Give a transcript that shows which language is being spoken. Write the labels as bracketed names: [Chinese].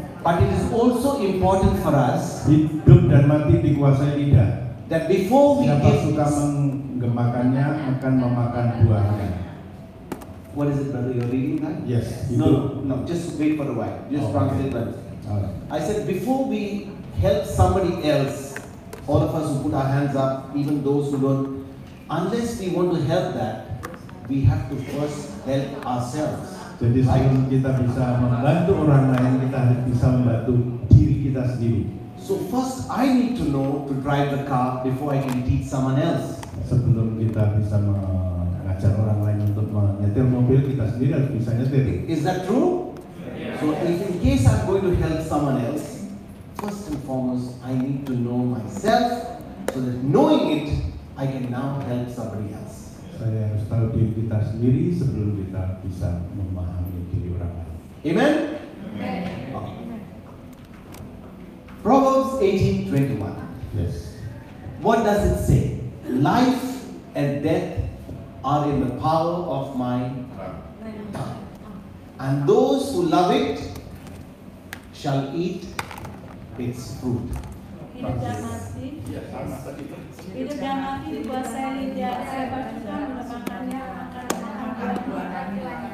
[English] But it is also important for us [Indonesian] Hidup dan mati dikuasai lidah. [English] that before we [Indonesian] Siapa [English] give, [Indonesian] suka menggemakannya akan memakan buahnya. [English] what is it, brother? You're reading that? Yes. No, just wait for a while. Just Oh, translate that. Alright. I said before we help somebody else, all of us who put our hands up, even those who don't, unless we want to help that, we have to first help ourselves. [Indonesian] Jadi sebelum kita bisa membantu orang lain, kita harus bisa membantu diri kita sendiri. [English] So first I need to know to drive the car before I can teach someone else. [Indonesian] Sebelum kita bisa mengajar orang lain untuk menyetir mobil, kita sendiri harus bisa nyetir. [English] Is that true? So if in case I'm going to help someone else, first and foremost I need to know myself, so that knowing it, I can now help somebody else. [Indonesian] Saya harus tahu diri kita sendiri sebelum kita bisa memahami diri orang lain. [English] Amen? Okay. Proverbs 18:21. Yes. What does it say? Life and death are in the power of my tongue. And those who love it shall eat its fruit. [Indonesian] Hidup dan mati. Hidup dan mati dikuasai lidah. Siapa suka memakannya akan makan buahnya.